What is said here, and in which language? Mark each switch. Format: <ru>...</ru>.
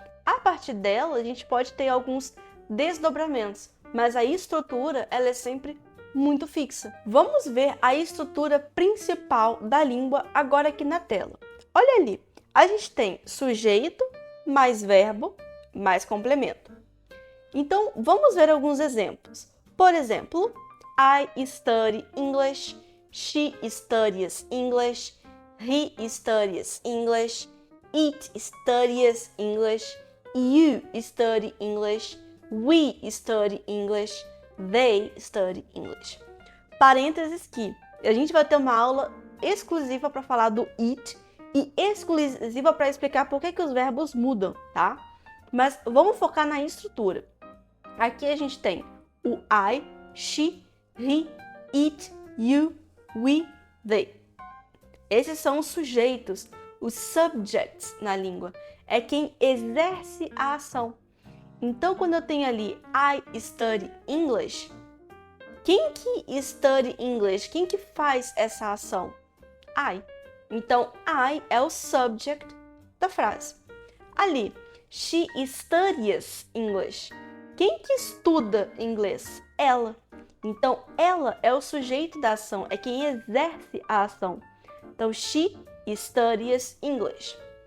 <pt>A partir dela, a gente pode ter alguns desdobramentos, mas a estrutura, ela é sempre muito fixa. Vamos ver a estrutura principal da língua agora aqui na tela. Olha ali, a gente tem sujeito, mais verbo, mais complemento. Então, vamos ver alguns exemplos. Por exemplo,</pt> <en>I study English, she studies English, he studies English, it studies English, you study English, we study English, they study English.</en> <pt>Parênteses que a gente vai ter uma aula exclusiva para falar do it e exclusiva para explicar por que os verbos mudam, tá? Mas vamos focar na estrutura. Aqui a gente tem o</pt> <en>I, she, he, it, you, we, they.</en> <pt>Esses são os sujeitos, os subjects na língua. É quem exerce a ação. Então, quando eu tenho ali</pt> <en>I study English,</en> <pt>quem que</pt> <en>study English?</en> <pt>Quem que faz essa ação? I. Então, I é o subject da frase.</pt> <en>Ali, she studies English.</en> <pt>Quem que estuda inglês? Ela. Então, ela é o sujeito da ação, é quem exerce a ação.</pt> <en>Então, she studies English.</en>